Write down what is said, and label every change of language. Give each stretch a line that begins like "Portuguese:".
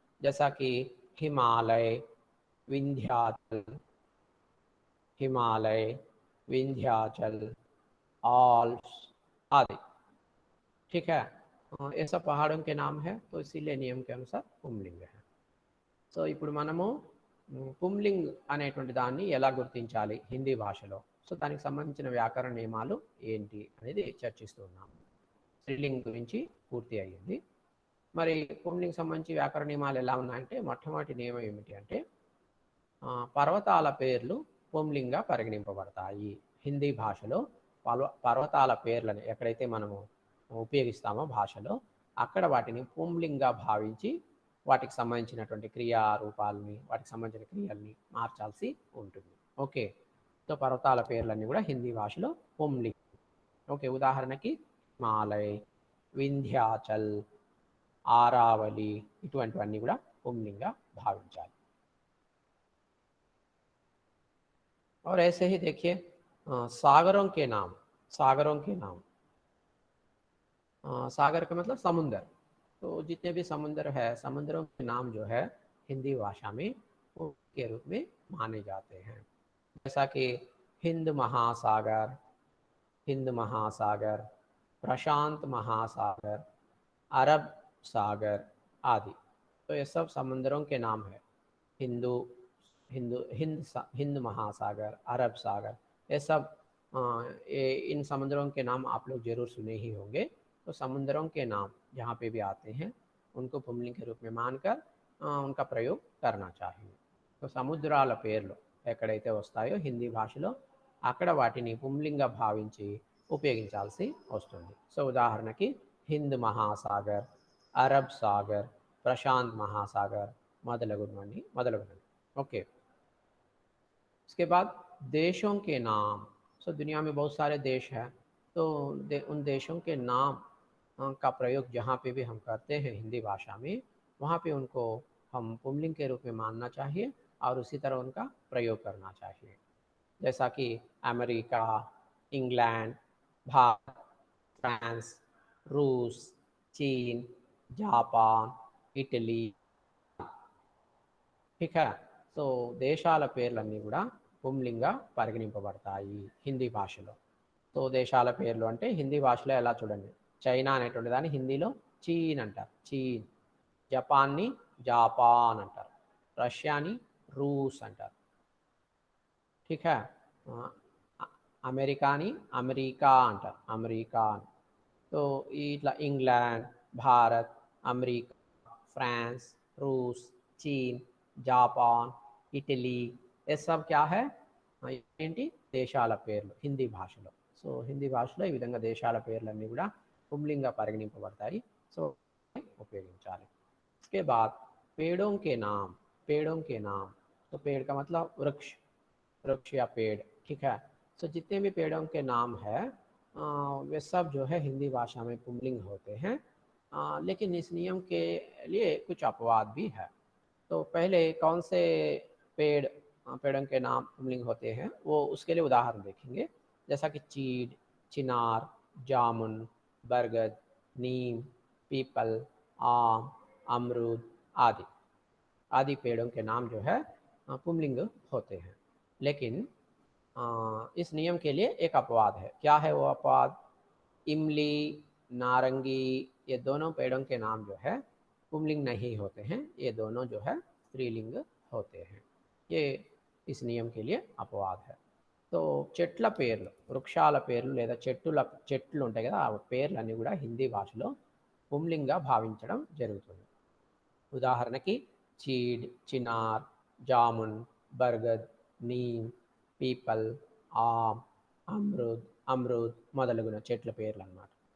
Hindi: जैसा कि हिमालय, विंध्याचल, हिमालय, विंध्याचल, आल्प्स आदि। ठीक है, ये सब पहाड़ों के नाम है, तो इसीलिए नियम के अनुसार पुंलिंग है।
Telugu: సో ఇప్పుడు మనము పుంలింగ్ అనేటువంటి దాన్ని ఎలా గుర్తించాలి హిందీ భాషలో, సో దానికి సంబంధించిన వ్యాకరణ నియమాలు ఏంటి అనేది చర్చిస్తూ ఉన్నాం. స్త్రీలింగ్ గురించి పూర్తి అయ్యింది. మరి పుంలింగ్ సంబంధించి వ్యాకరణ నియమాలు ఎలా ఉన్నాయంటే, మొట్టమొదటి నియమం ఏమిటి అంటే, పర్వతాల పేర్లు పుంలింగ్గా పరిగణింపబడతాయి. హిందీ భాషలో పర్వతాల పేర్లను ఎక్కడైతే మనము ఉపయోగిస్తామో భాషలో, అక్కడ వాటిని పుంలింగ్గా భావించి వాటికి సంబంధించినటువంటి క్రియా రూపాలని, వాటికి సంబంధించిన క్రియల్ని మార్చాల్సి ఉంటుంది. ఓకే, సో పర్వతాల పేర్లన్నీ కూడా హిందీ భాషలో పుంలింగ్. ఓకే, ఉదాహరణకి హిమాలయ్, వింధ్యాచల్, ఆరావళి, ఇటువంటివన్నీ కూడా పుంలింగ్గా భావించాలి.
Hindi: और ऐसे ही देखिए, सागरों के नाम, सागरों के नाम, सागर का मतलब समुद्र, तो जितने भी समुद्र है, समुद्रों के नाम जो है हिंदी भाषा में के रूप में माने जाते हैं. जैसा कि हिंद महासागर, हिंद महासागर, प्रशांत महासागर, अरब सागर आदि. तो ये सब समुद्रों के नाम है. हिंदू, हिंदू, हिंद महासागर, अरब सागर, ये सब इन समुद्रों के नाम आप लोग जरूर सुने ही होंगे. तो समुद्रों के नाम जहाँ पे भी आते हैं उनको पुंलिंग के रूप में मानकर उनका प्रयोग करना चाहिए.
Telugu: तो సముద్రాల పేర్లు ఎక్కడైతే వస్తాయో హిందీ భాషలో, అక్కడ వాటిని పుంలింగ భావించి ఉపయోగించాల్సి వస్తుంది. సో ఉదాహరణకి హింద్ మహాసాగర్, అరబ్ సాగర్, ప్రశాంత్ మహాసాగర్ మొదలగునవి.
Hindi: ओके, इसके बाद देशों के नाम. सो दुनिया में बहुत सारे देश हैं, तो उन देशों के नाम का प्रयोग जहाँ पे भी हम करते हैं हिंदी भाषा में, वहाँ पे उनको हम पुंलिंग के रूप में मानना चाहिए और उसी तरह उनका प्रयोग करना चाहिए. जैसा कि अमेरिका, इंग्लैंड, भारत, फ्रांस, रूस, चीन, जापान, इटली. ठीक है,
Telugu: సో దేశాల పేర్లన్నీ కూడా పుంలింగ పరిగణింపబడతాయి హిందీ భాషలో. సో దేశాల పేర్లు అంటే హిందీ భాషలో ఎలా చూడండి, చైనా అనేటువంటి దాన్ని హిందీలో చీన్ అంటారు, చీన్. జపాన్ని జాపాన్ అంటారు, రష్యాని రూస్ అంటారు.
Hindi: ठीक है,
Telugu: అమెరికాని అమెరికా అంటారు, అమెరికా అని. సో ఇట్లా ఇంగ్లాండ్, భారత్, అమెరికా, फ्रांस, रूस, चीन, जापान, ఇటలీ,
Hindi: ये सब क्या है,
Telugu: ఏంటి దేశాల పేర్లు హిందీ భాషలో. సో హిందీ భాషలో ఈ విధంగా దేశాల పేర్లన్నీ కూడా పుంలింగ పరిగణింపబడతాయి. సో ఉపయోగించాలి.
Hindi: इसके बाद पेड़ों के नाम, पेड़ों के नाम, तो पेड़ का मतलब वृक्ष, वृक्ष या पेड़. ठीक है, तो जितने भी पेड़ों के नाम है वे सब जो है हिंदी भाषा में पुंलिंग होते हैं. लेकिन इस नियम के लिए कुछ अपवाद भी है. तो पहले कौन से पेड़ों के नाम पुंलिंग होते हैं वो उसके लिए उदाहरण देखेंगे. जैसा कि चीड़, चिनार, जामुन, बरगद, नीम, पीपल, आम, अमरूद आदि. आदि पेड़ों के नाम जो है पुंलिंग होते हैं. लेकिन इस नियम के लिए एक अपवाद है. क्या है वो अपवाद? इमली, नारंगी, ये दोनों पेड़ों के नाम जो है पुंलिंग नहीं होते हैं, ये दोनों जो है स्त्रीलिंग होते हैं. ये इस नियम के लिए अपवाद है.
Telugu: तो చెట్ల పేర్లు, వృక్షాల పేర్లు లేదా చెట్లు ఉంటాయి కదా, ఆ పేర్లన్నీ కూడా హిందీ భాషలో పుంలింగ్గా భావించడం జరుగుతుంది. ఉదాహరణకి చీడ్, చినార్, జామున్, బర్గద్, నీమ్, పీపల్, ఆమ్, అమృద్ మొదలగున చెట్ల పేర్లు అన్నమాట.